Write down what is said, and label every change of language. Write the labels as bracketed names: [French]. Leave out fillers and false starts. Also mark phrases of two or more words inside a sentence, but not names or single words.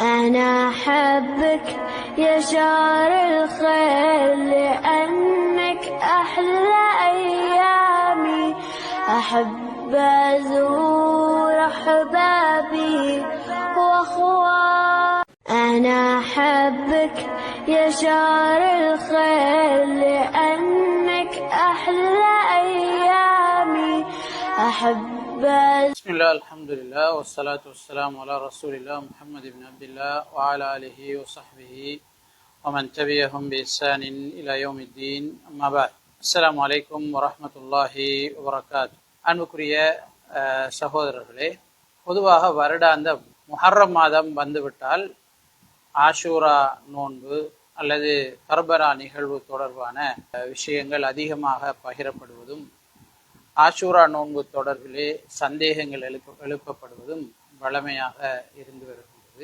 [Arabic] أنا أحبك يا شهر الخير لأنك أحلى أيامي أحب أزور أحبابي وأخواني أنا أحبك يا شهر الخير لأنك أحلى أيامي أحب بسم الله الحمد لله والصلاة والسلام على رسول الله محمد بن عبد الله وعلى آله وصحبه ومن تبعهم بإحسان إلى يوم الدين أما بعد السلام عليكم ورحمة الله وبركاته [Tamil] அன்புக்குரிய சகோதரர்களே, பொதுவாக வருடாந்த முஹர்ரம் மாதம் வந்துவிட்டால் ஆஷூரா நோன்பு அல்லது கர்பலா நிகழ்வு தொடர்பான விஷயங்கள் அதிகமாக பகிரப்படுவதும் ஆஷூரா நோன்பு தொடர்பிலே சந்தேகங்கள் எழுப்பப்படுவதும் வழமையாக இருந்து வருகின்றது.